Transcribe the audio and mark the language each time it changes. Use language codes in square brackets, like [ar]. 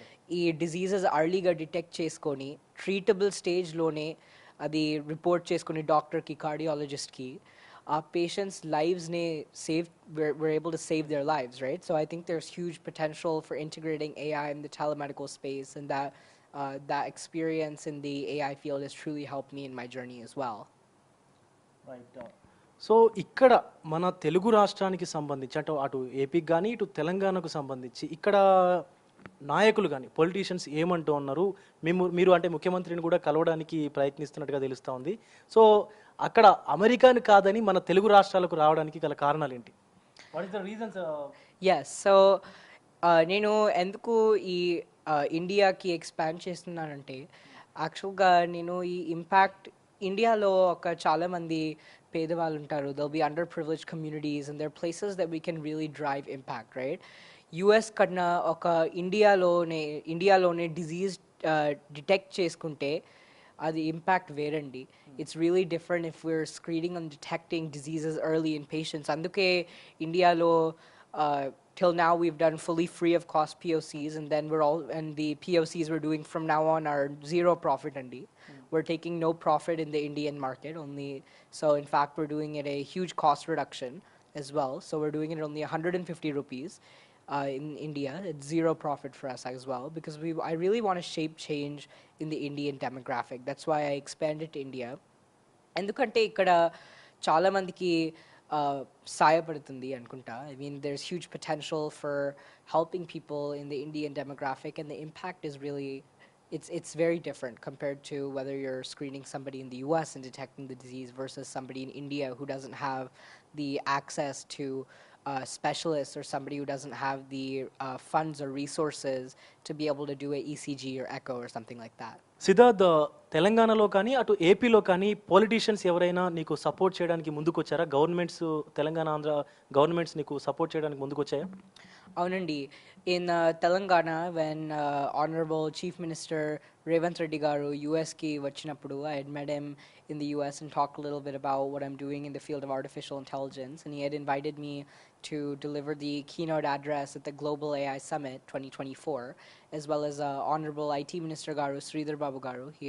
[en] Diseases early ga detect cheskoni, treatable stage lone, adi report cheskoni doctor ki, cardiologist ki. Patients' lives we're able to save their lives, right? So I think there's huge potential for integrating AI in the telemedical space, and that experience in the AI field has truly helped me in my journey as well. Right. [te] So ఇక్కడ మన తెలుగు రాష్ట్రానికి సంబంధించి అటు ఏపీకి కానీ ఇటు తెలంగాణకు సంబంధించి ఇక్కడ నాయకులు కానీ పొలిటీషియన్స్ ఏమంటూ ఉన్నారు? మీరు అంటే ముఖ్యమంత్రిని కూడా కలవడానికి ప్రయత్నిస్తున్నట్టుగా తెలుస్తూ ఉంది. సో అక్కడ అమెరికాని కాదని మన తెలుగు రాష్ట్రాలకు రావడానికి గల కారణాలు ఏంటి? [en] What is the reasons? Yes, so [te] నేను ఎందుకు ఈ ఇండియాకి ఎక్స్పాండ్ చేస్తున్నానంటే, యాక్చువల్గా నేను ఈ ఇంపాక్ట్ ఇండియాలో ఒక చాలా మంది పేదవాళ్ళు ఉంటారు. [en] There'll be underprivileged communities and there are places that we can really drive impact, right? [te] US కన్నా ఒక ఇండియాలోనే డిజీజ్ డిటెక్ట్ చేసుకుంటే అది ఇంపాక్ట్ వేరండి. [en] It's really different if we're screening and detecting diseases early in patients. [te] అందుకే ఇండియాలో [en] till now we've done fully free of cost POCs, and then the POCs we're doing from now on are zero profit andi. We're taking no profit in the Indian market only. So in fact we're doing it a huge cost reduction as well. So we're doing it only 150 rupees in India. It's zero profit for us as well because I really want to shape change in the Indian demographic. That's why I expanded to India. [te] ఎందుకంటే ఇక్కడ చాలా మందికి సాయపడుతుంది అనుకుంటా. [en] I mean, there's huge potential for helping people in the Indian demographic, and the impact is really, it's very different compared to whether you're screening somebody in the US and detecting the disease versus somebody in India who doesn't have the access to specialists, or somebody who doesn't have the funds or resources to be able to do a ECG or echo or something like that. [te] Siddharth, తెలంగాణలో కానీ అటు ఏపీలో కానీ politicians ఎవరైనా నీకు support చేయడానికి ముందుకు వచ్చారా? గవర్నమెంట్స్, తెలంగాణ ఆంధ్ర గవర్నమెంట్స్ నీకు సపోర్ట్ చేయడానికి ముందుకు వచ్చాయా? అవునండి. [en] In Telangana, when Honorable Chief Minister Revanth Reddy garu US [te] ki vachinappudu, [en] I had met him in the US and talked a little bit about what I'm doing in the field of artificial intelligence, and he had invited me to deliver the keynote address at the Global AI Summit 2024, as well as Honorable IT Minister garu Sridhar Babu garu.